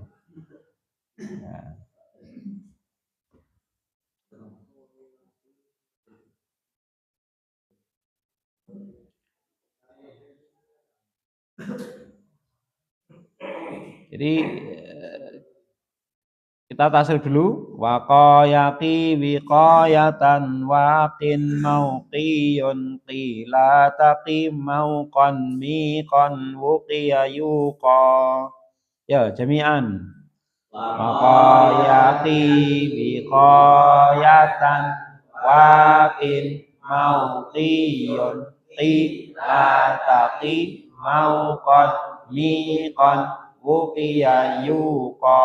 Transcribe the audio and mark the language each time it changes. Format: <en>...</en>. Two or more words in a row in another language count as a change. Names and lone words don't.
<id>Ya. Jadi kita tasrif dulu.</id> <ar>وقى يقي وقاية واق موقي قِ لا تقِ موقى ميقى وُقي يوقى.</ar> <id>Ya, jami'an.</id> <ar>وقى يقي وقاية واق موقي قِ لا تقِ موقى ميقى وُقي يوقى.</ar>